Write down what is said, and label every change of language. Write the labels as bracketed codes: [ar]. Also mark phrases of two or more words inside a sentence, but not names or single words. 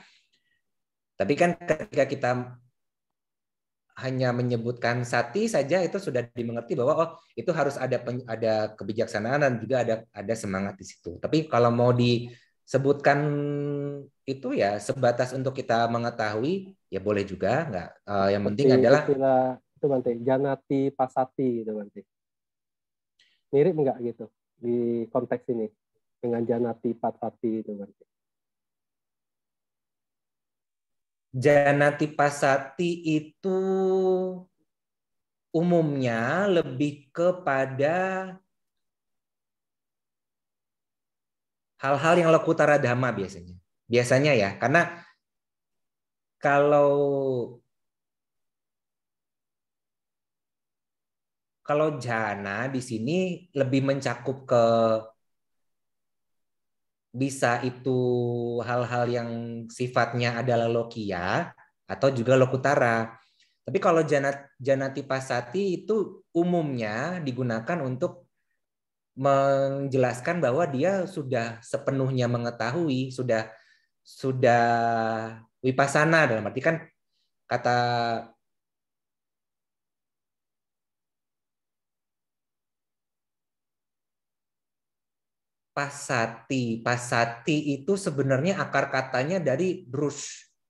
[id] Tapi kan ketika kita hanya menyebutkan sati saja itu sudah dimengerti bahwa oh itu harus ada kebijaksanaan dan juga ada semangat di situ. Tapi kalau mau disebutkan itu ya sebatas untuk kita mengetahui ya boleh juga, nggak. Yang penting Seperti adalah istilah itu nanti [pi] janati pasati [id] itu nanti. Mirip nggak gitu di konteks ini dengan [pi] janati pasati [id] itu nanti. [pi] janati pasati [id] itu umumnya lebih kepada hal-hal yang [pi] lokutara dhamma [id] biasanya. Biasanya ya, karena kalau jana di sini lebih mencakup ke bisa itu hal-hal yang sifatnya adalah lokia atau juga lokutara. Tapi kalau [pi] janati pasati [id] itu umumnya digunakan untuk menjelaskan bahwa dia sudah sepenuhnya mengetahui, sudah wipasana, dalam arti kan kata pasati itu sebenarnya akar katanya dari drush,